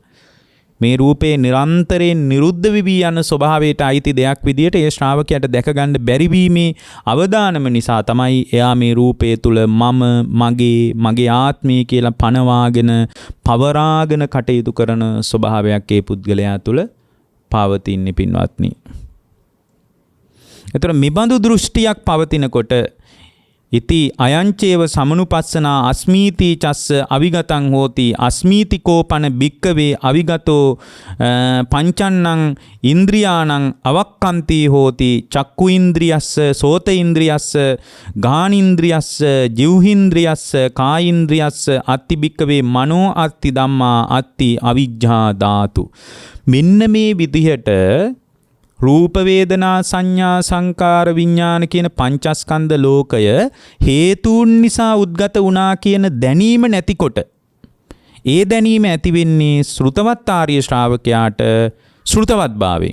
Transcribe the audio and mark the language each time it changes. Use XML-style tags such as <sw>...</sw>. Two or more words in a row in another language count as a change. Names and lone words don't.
<si>මේ රූපේ නිරන්තරයෙන් නිරුද්ධ වෙවි යන ස්වභාවයට අයිති දෙයක් විදියට ඒ ශ්‍රාවකයාට දැක ගන්න බැරි වීමේ අවදානම නිසා තමයි එයා මේ රූපය තුල මගේ ආත්මය කියලා පනවාගෙන පවරාගෙන කටයුතු කරන ස්වභාවයක් ඒ පුද්ගලයා තුල පවතින්නේ පින්වත්නි. එතකොට මෙබඳු දෘෂ්ටියක් පවතිනකොට</si> <pi>ඉති අයංචේව සමනුපස්සනා අස්මීති චස්ස අවිගතං හෝති අස්මීති කෝපන භික්කවේ අවිගතෝ පංචන්නං ඉන්ද්‍රියාණං අවක්කන්ති හෝති චක්කු ඉන්ද්‍රියස්ස සෝත ඉන්ද්‍රියස්ස ගාන ඉන්ද්‍රියස්ස ජීවහින්ද්‍රියස්ස කායින්ද්‍රියස්ස අත්ති භික්කවේ මනෝ අත්ති ධම්මා අත්ති අවිජ්ජා ධාතු.</pi> <si>මෙන්න මේ විදිහට රූප වේදනා සංඥා සංකාර විඥාන කියන පංචස්කන්ධ ලෝකය හේතුන් නිසා උද්ගත වුණා කියන දැනීම නැතිකොට ඒ දැනීම ඇති වෙන්නේ ශ්‍රුතවත් ආර්ය ශ්‍රාවකයාට ශ්‍රුතවත් භාවයෙන්.</si>